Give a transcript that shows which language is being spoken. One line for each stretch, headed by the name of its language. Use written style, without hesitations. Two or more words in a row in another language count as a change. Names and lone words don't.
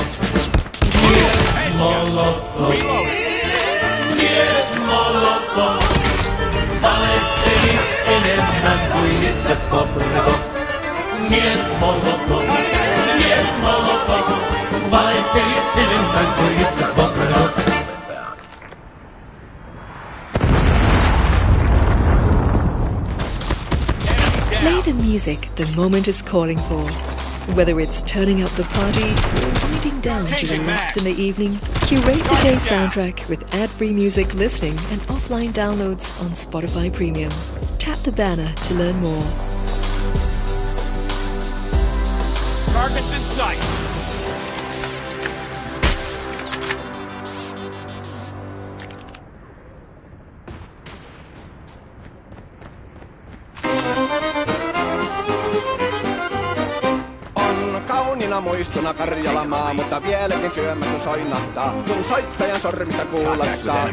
Finnish: Niet Molotov, valehteli enemmän kuin itse Bobrikov. Niet Molotov, valehteli enemmän kuin itse Bobrikov.
English: Play the music the moment is calling for. Whether it's turning up the party or winding down to relax in the evening, curate the day soundtrack with ad-free music listening and offline downloads on Spotify Premium. Tap the banner to learn more. Target in sight.
Finnish: Kauniina muistona Karjalamaa, mutta vieläkin syömässä soinahtaa, kun soittajan sormista kuulostaa